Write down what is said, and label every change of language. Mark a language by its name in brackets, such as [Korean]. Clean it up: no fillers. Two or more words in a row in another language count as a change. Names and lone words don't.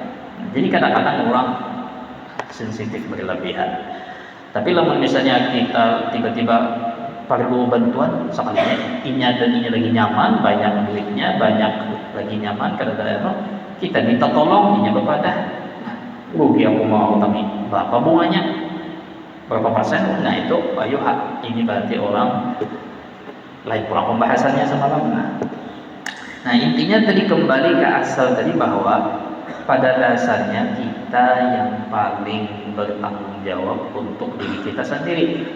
[Indonesian] Jadi kadang-kadang orang sensitif berlebihan. [Banjar] Tapi lamun misalnya kita tiba-tiba perlu bantuan, sekalinya inya dan inya lagi nyaman, banyak duitnya, banyak lagi nyaman, kadang-kadang kita minta tolong, inya berpadah, rugi aku mau tapi berapa bunganya, berapa persen? [Indonesian] Nah itu, ayo ini berarti orang lain pulang pembahasannya semalam. Nah intinya tadi kembali ke asal tadi bahwa pada dasarnya kita yang paling bertanggung jawab untuk diri kita sendiri.